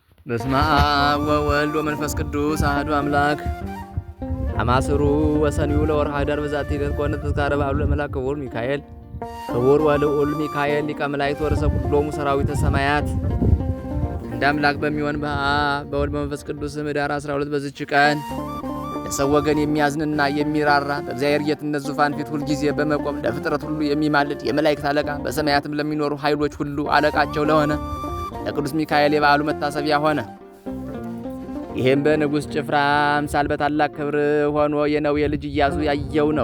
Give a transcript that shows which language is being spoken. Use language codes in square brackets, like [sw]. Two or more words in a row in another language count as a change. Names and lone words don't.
[gez] በስመ አብ ወወልድ ወመንፈስ ቅዱስ አሐዱ አምላክ። አማስሩ ወሰኒዩ ለወርኃ ኅዳር በዛቲ ዕለት ኮነ ተዝካረ በዓሉ ለመልአከ ክቡር ሚካኤል ክቡር ወልዑል ሚካኤል ሊቀ መላእክት ወርሰ ኩሎሙ ሰራዊተ ሰማያት። [am] እንደ አምላክ በሚሆን በአብ በወልድ በመንፈስ ቅዱስ ኅዳር 12 በዚች ቀን ለሰው ወገን የሚያዝንና የሚራራ በእግዚአብሔር ጌትነት ዙፋን ፊት ሁልጊዜ በመቆም ለፍጥረት ሁሉ የሚማልድ የመላእክት አለቃ በሰማያትም ለሚኖሩ ኃይሎች ሁሉ አለቃቸው ለሆነ ለቅዱስ ሚካኤል የበዓሉ መታሰቢያ ሆነ። ይህም በንጉሥ ጭፍራ አምሳል በታላቅ ክብር ሆኖ የነዌ ልጅ ኢያሱ ያየው ነው።